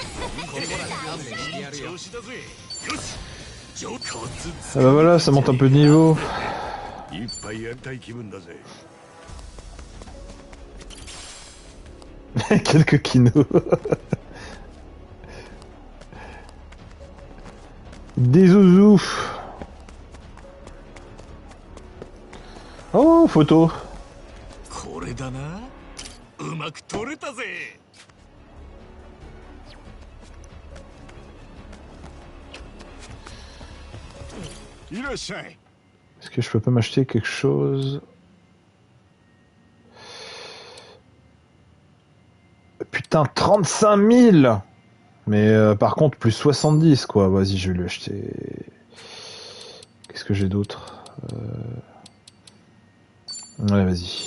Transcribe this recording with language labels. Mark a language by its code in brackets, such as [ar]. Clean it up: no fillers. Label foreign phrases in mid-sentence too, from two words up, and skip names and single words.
[fr] Ah bah voilà, ça monte un peu de niveau. [ja] いっぱいやりたい気分だぜ。 [fr] Quelques kinos. Des zouzous. Oh, photo. [ja] これだな。うまく撮れたぜ。いらっしゃい。 [fr] Est-ce que je peux pas m'acheter quelque chose? Putain, 35 000! Mais par contre, plus 70, quoi. Vas-y, je vais lui acheter. Qu'est-ce que j'ai d'autre? Ouais, vas-y.